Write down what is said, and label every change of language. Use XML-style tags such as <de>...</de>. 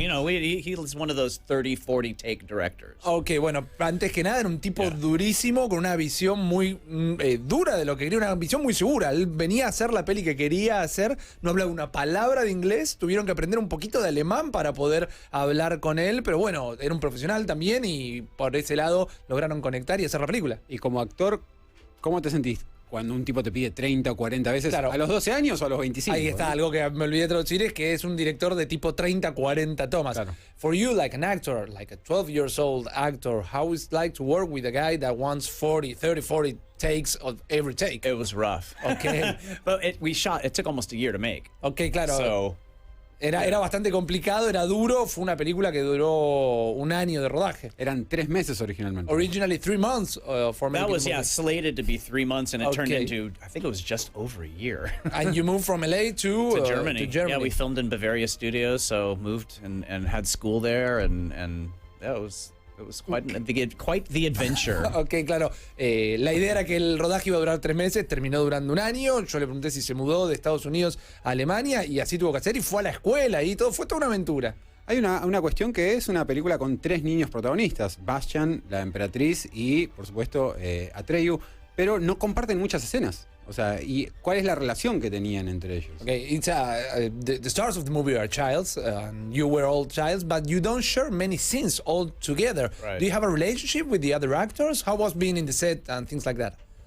<en>He was one of those 30, 40 take directors.</en> <es>Ok, bueno, antes que nada era un tipo durísimo, con una visión muy dura de lo que quería, una visión muy segura. Él venía a hacer la peli que quería hacer, no hablaba una palabra de inglés, tuvieron que aprender un poquito de alemán para poder hablar con él, pero bueno, era un profesional también y por ese lado lograron conectar y hacer la película. Y como actor, ¿cómo te sentís cuando un tipo te pide 30 o 40 veces? Claro. ¿A los 12 años o a los 25? Ahí está, algo que me olvidé de traducir, es que es un director de tipo 30, 40 tomas. Claro.</es> <en>For you, like an actor, like a 12 years old actor, how is it like to work with a guy that wants 40 takes of every take? It was rough. Okay. But it took almost a year to make.</en> <es>Ok, claro.</es> <en>So,</en> <es>Era bastante complicado, era duro. Fue una película que duró 1 año de rodaje. Eran 3 meses originalmente.</es> <en>Originally 3 months for that was, making the movie. slated to be 3 months, and it turned Okay. into, I think it was just over a year. And you moved from LA to Germany. To Germany. Yeah, we filmed in Bavaria Studios, so moved and had school there, and yeah, it was quite the adventure.</en> <es>Ok, claro. La idea era que el rodaje iba a durar 3 meses, terminó durando 1 año. Yo le pregunté si se mudó de Estados Unidos a Alemania y así tuvo que hacer, y fue a la escuela y todo, fue toda una aventura. Hay una cuestión que es una película con 3 niños protagonistas: Bastian, la emperatriz y, por supuesto, Atreyu, pero no comparten muchas escenas. O sea, ¿y cuál es la relación que tenían entre ellos?</es> <en>Okay, it's the stars of the movie are childs, and you were all childs, but you don't share many scenes all together. Right. Do you have a relationship with the other actors? How was being in the set and things like that?</en>